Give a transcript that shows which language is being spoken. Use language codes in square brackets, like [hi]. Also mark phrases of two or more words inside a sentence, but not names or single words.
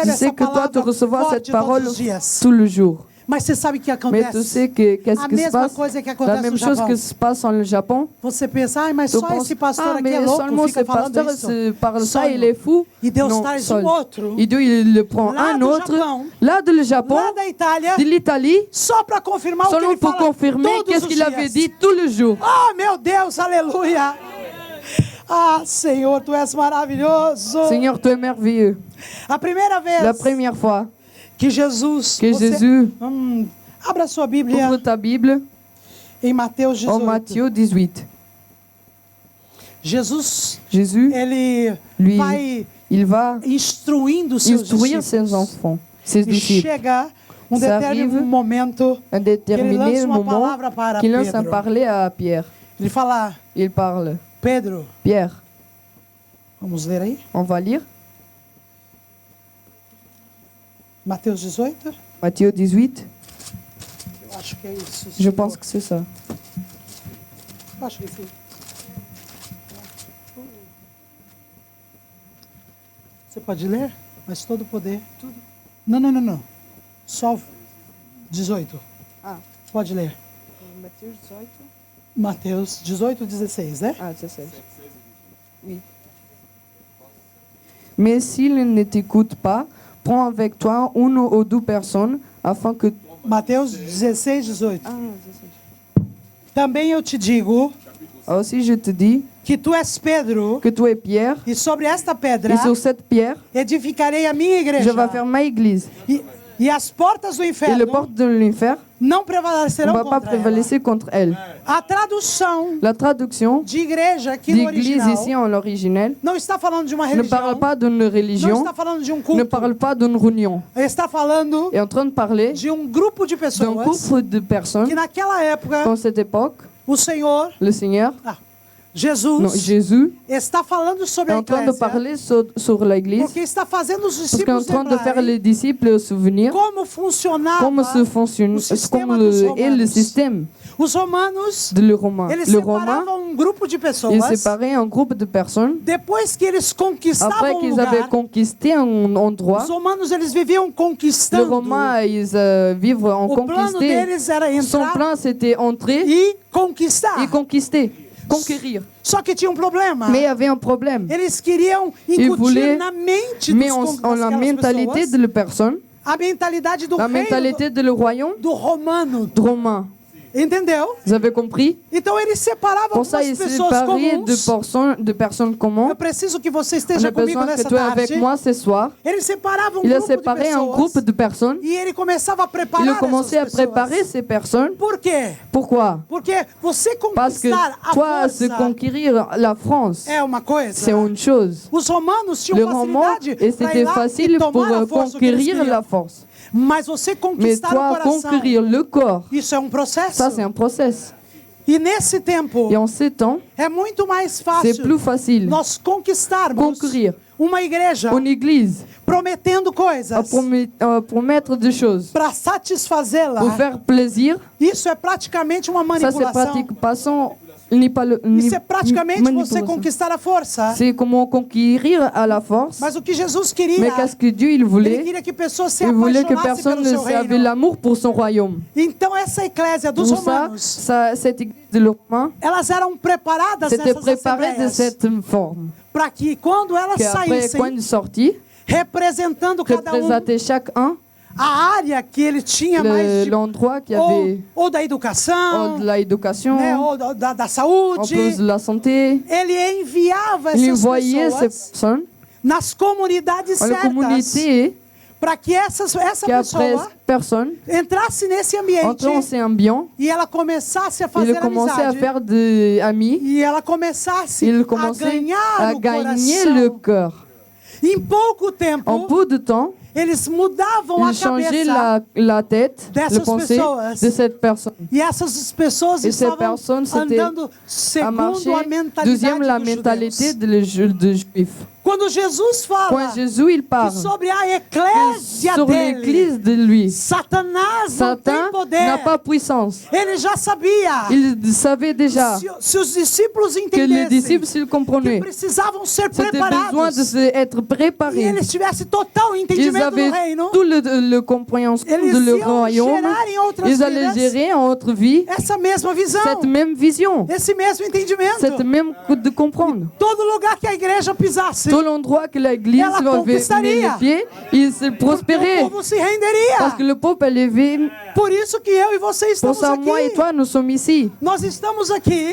[fr] Je [pt] essa [fr] sais que toi, tu [pt] palavra [fr] recevras [pt] forte [fr] cette parole [pt] todos os dias. [fr] tout le jour. [pt] Mas você sabe o que [fr] Mais [pt] acontece? [fr] tu sais que qu'est-ce [pt] A [fr] qui se [pt] mesma [fr] passe? [pt] coisa que [fr] La [pt] acontece [fr] même [pt] no [fr] chose [pt] Japão. [fr] que se passe en Japon. [pt] Você pensa, ai, mas [fr] Tu [pt] só [fr] penses, [pt] esse pastor ah, aqui [fr] mais [pt] é louco, [fr] seulement [pt] fica [fr] ce [pt] falando [fr] pasteur [pt] isso. [fr] se parle [pt] Só [fr] ça, il est fou. [pt] E Deus [fr] Non, [pt] traz [fr] seul. [pt] outro, [fr] Et Dieu, il le prend [pt] Lá [fr] un [pt] do [fr] autre, [pt] Japão. [fr] là de le Japon, [pt] lá da Itália, [fr] de l'Italie, [pt] só para confirmar o que [fr] seulement [pt] ele [fr] pour [pt] fala [fr] confirmer [pt] todos [fr] qu'est-ce [pt] os [fr] qu'il avait [pt] dias. [fr] dit tous les jours. [pt] Oh, meu Deus, aleluia. Ah, Senhor, Tu és maravilhoso. [fr] Seigneur, tu es merveilleux. [pt] A primeira vez [fr] La première fois [pt] que Jesus... [fr] que Jésus [pt] abra sua Bíblia [fr] ouvre ta Bible [pt] em Mateus 18. [fr] en Matthieu 18. [pt] Jesus, [fr] Jésus, [pt] ele [fr] lui, [pt] vai [fr] il va [pt] instruindo seus [fr] instruire ses [pt] discípulos. [fr] enfants, ses [pt] E [fr] disciples. [pt] chega um [fr] Ça [pt] determinado [fr] arrive [pt] momento [fr] Un [pt] que ele [fr] déterminé [pt] lança uma [fr] moment [pt] palavra para [fr] qu'il lance un [pt] Pedro. [fr] parler à Pierre. [pt] Ele fala, [fr] Il parle. [pt] Pedro, [fr] Pierre, [pt] vamos ler aí? [fr] on va lire [pt] Mateus 18? [fr] Matthieu 18. [pt] Eu acho que é isso. [fr] Je pense que c'est ça. [pt] Eu acho que sim. Você pode ler? Mas todo o poder. Tudo. Não. Só 18. Ah. Pode ler. [fr] Matthieu 18. [pt] Mateus 18, 16, né? [fr] Ah, 16. Oui. Mais s'il ne t'écoute pas, prends avec toi une ou deux personnes afin que... [pt] Mateus 16, 18. Ah, 16. Também eu te digo [fr] Aussi je te dis [pt] que tu és Pedro, [fr] que tu es Pierre, [pt] e sobre esta pedra [fr] et sur cette pierre, [pt] edificarei a minha igreja. [fr] je vais faire ma église. [pt] E as portas do [fr] Et [pt] inferno [fr] les portes de l'enfer [pt] não [fr] ne [pt] prevalecerão [fr] vont pas [pt] contra ela. [fr] prévaloir contre elle. [pt] A tradução [fr] La traduction [pt] de igreja aqui no [fr] d'église [pt] original [fr] ici en l'original [pt] não está falando de uma [fr] ne [pt] religião, [fr] parle pas d'une [pt] não [fr] religion, [pt] está falando de um [fr] ne [pt] culto, [fr] parle pas d'une réunion. [pt] está falando [fr] Est en train de parler [pt] de um grupo de [fr] d'un [pt] pessoas [fr] groupe de personnes [pt] que naquela época [fr] qu'en cette époque, [pt] o Senhor, [fr] le Seigneur, [pt] Jesus, [fr] non, Jésus, [pt] está falando sobre [fr] est [pt] a [fr] en train de [pt] igreja, [fr] parler sur l'église, [pt] porque está fazendo os [fr] parce qu'il est en [pt] discípulos [fr] train de faire [pt] lembrarem [fr] les disciples souvenir [pt] como funcionava [fr] comment se fonctionne, [pt] o sistema [fr] comment [pt] dos [fr] est le [pt] romanos. [fr] système [pt] Os romanos, [fr] de le Romain. [pt] eles [fr] Le Romain, [pt] separavam um grupo de [fr] il [pt] pessoas. [fr] séparait un groupe de personnes. [pt] Depois que eles [fr] Après [pt] conquistavam um [fr] qu'ils avaient [pt] lugar, [fr] conquisté un endroit, [pt] os romanos eles viviam [fr] les [pt] conquistando. [fr] Romains, ils vivent en [pt] O plano [fr] conquisté. [pt] deles era [fr] Son [pt] entrar [fr] plan, c'était entrer [pt] e conquistar. [fr] et conquister, conquérir. [pt] Só que tinha um problema. [fr] Mais il y avait un problème. [pt] Eles queriam [fr] Ils [pt] incutir [fr] voulaient, [pt] na mente [fr] mais [pt] dos [fr] en la [pt] daquelas [fr] mentalité [pt] pessoas [fr] de la personne, [pt] a mentalidade do [fr] la [pt] reino [fr] mentalité de le royaume [pt] do romano. [fr] romain. [pt] Entendeu? [fr] Vous avez compris? [pt] Então eles separavam [fr] Pour ça, ils [pt] algumas pessoas [fr] séparaient [pt] comuns. [fr] de personnes communes. [pt] Eu preciso que você [fr] On [pt] esteja [fr] a [pt] comigo [fr] besoin que [pt] nessa [fr] tu es avec [pt] tarde. [fr] moi ce soir. [pt] Eles separavam um [fr] Il a [pt] grupo [fr] de séparé un [pt] pessoas. [fr] groupe de personnes. [pt] E ele começava a preparar [fr] Il a commencé à [pt] essas pessoas. [fr] préparer ces personnes. [pt] Por quê? [fr] Pourquoi? [pt] Porque você [fr] Parce que [pt] conquistar a [fr] toi, se [pt] força [fr] conquérir la France, [pt] é uma coisa. [fr] c'est une chose. [pt] Os romanos tinham [fr] Le roman, [pt] facilidade [fr] et [pt] para ir [fr] c'était [pt] lá [fr] facile [pt] e [fr] pour [pt] tomar a força que eles [fr] conquérir [pt] queriam. [fr] la force. [pt] Mas você [fr] Mais [pt] conquistar o [fr] toi, [pt] coração, [fr] conquérir le corps, [pt] isso é um processo. [fr] ça c'est un process. [pt] E nesse tempo [fr] Et en ces temps, [pt] é muito mais [fr] c'est [pt] fácil [fr] plus facile [pt] nós conquistarmos [fr] conquérir [pt] uma igreja [fr] une église [pt] prometendo [fr] à [pt] coisas [fr] promettre des choses, [pt] para satisfazê-la. [fr] pour faire plaisir. [pt] Isso é praticamente uma [fr] Ça c'est [pt] manipulação. [fr] pratique passant, ni pas le, ni [pt] Isso é praticamente você [fr] manipulation. [pt] conquistar a força. [fr] C'est comment conquérir à la force. [pt] Mas o que Jesus queria, [fr] Mais qu'est-ce que Dieu il [pt] ele [fr] voulait? [pt] queria que pessoas se [fr] Il voulait que [pt] apaixonassem [fr] personne [pt] pelo [fr] ne [pt] seu [fr] avait [pt] reino. [fr] l'amour pour son royaume. [pt] Então essa eclésia dos [fr] Pour ça, [pt] romanos, [fr] cette église de Romains, [pt] elas eram preparadas [fr] c'était [pt] nessas [fr] préparé de [pt] assembleias [fr] cette forme. [pt] para que quando elas [fr] Qu'après, [pt] saíssem [fr] quand il sortit, [pt] representando cada [fr] représentait chacun [pt] a área que ele tinha mais de, [fr] l'endroit qui avait [pt] ou da educação, [fr] de l'éducation, [pt] né, ou da [fr] en [pt] saúde, [fr] plus de la santé. [pt] ele enviava [fr] Il [pt] essas [fr] envoyait ces [pt] pessoas [fr] personnes [pt] nas comunidades [fr] dans la [pt] certas [fr] communauté [pt] para que essa [fr] qu'après [pt] pessoa [fr] personne [pt] entrasse nesse ambiente [fr] entrant en cet ambiance, [pt] e ela começasse a [fr] il [pt] fazer [fr] commençait à [pt] amizade [fr] faire des amis, [pt] e ela começasse [fr] il [pt] a [fr] commençait [pt] ganhar [fr] à [pt] o [fr] gagner [pt] coração. [fr] le cœur. [pt] Em pouco tempo, [fr] En peu de temps, [pt] eles mudavam a [fr] il changeait [pt] cabeça [fr] la tête, [pt] dessas [fr] le pensée [pt] pessoas. [fr] de cette personne. [pt] e essas pessoas [fr] Et ces [pt] estavam [fr] personnes, c'était [pt] andando [fr] à [pt] segundo [fr] marcher. [pt] a mentalidade [fr] Deuxième, la [pt] dos [fr] mentalité [pt] judeus. [fr] de juifs. [pt] Quando Jesus fala [fr] Quand Jésus il [pt] que [fr] parle [pt] sobre a eclésia [fr] sur [pt] dele, [fr] l'église de lui, [pt] Satanás não tem [fr] Satan [pt] poder. [fr] n'a pas puissance. [pt] Ele já sabia. [fr] Il savait déjà [pt] Se os discípulos [fr] que les [pt] entendessem [fr] disciples, s'ils [pt] que [fr] comprenaient, [pt] precisavam ser [fr] c'était besoin [pt] preparados [fr] être [pt] e [fr] préparés. [pt] eles tivessem total [fr] Ils [pt] entendimento [fr] avaient [pt] do reino, [fr] tout le compréhension [pt] eles [fr] de leur [pt] iam [fr] royaume. [pt] gerar em outras [fr] Ils allaient [pt] vidas [fr] gérer en autre vie [pt] essa mesma visão, [fr] cette même vision, [pt] esse mesmo entendimento. [fr] cette même coup de comprendre. [pt] Todo lugar que a igreja pisasse, [fr] Tout l'endroit que l'église [pt] Ela [fr] avait mis [pt] conquistaria. [fr] les pieds, il se [pt] porque [fr] prospérait. [pt] o povo se renderia. [fr] Parce que le peuple est élevé. [pt] Por isso que eu e você [fr] Pour [pt] estamos [fr] ça, moi et [pt] aqui. [fr] toi, nous sommes ici. [pt] Nós estamos aqui,